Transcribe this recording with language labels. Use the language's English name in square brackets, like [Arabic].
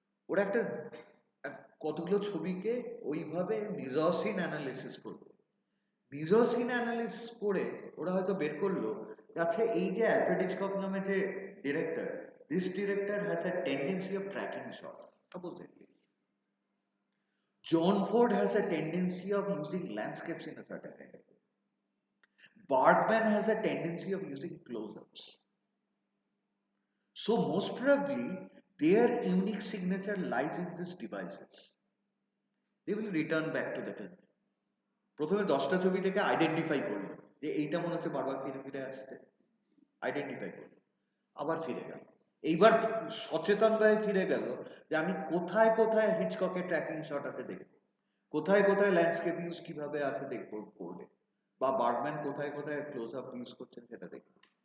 [Bangla] ওরা একটা কতগুলো ছবিকে ওইভাবে মিজোসিন অ্যানালিসিস করলো। মিজোসিন অ্যানালিসিস করে ওরা হয়তো বের করলো, আচ্ছা এই যে অ্যালফ্রেড হিচকক নামে যে director, [English] This director has a tendency of tracking shot, supposedly. John Ford has a tendency of using landscapes in a certain kind of way. Bartman has a tendency of using close-ups. So most probably their unique signature lies in these devices. They will return back to the film. [Bangla] প্রথমে 10টা ছবি থেকে identify করলো যে এইটা মনে হচ্ছে বারবার ফিরে ফিরে আসছে, আইডেন্টিফাই করলো, আবার ফিরে গেল। এইবার সচেতনভাবে ফিরে গেল যে আমি কোথায় কোথায় হিচককের ট্র্যাকিং শট আছে দেখবো, কোথায় কোথায় ল্যান্ডস্কেপ ইউজ কিভাবে আছে দেখবো বোর্ডে, বা বার্গম্যান কোথায় কোথায় ক্লোজ আপ ইউজ করছেন সেটা দেখবো।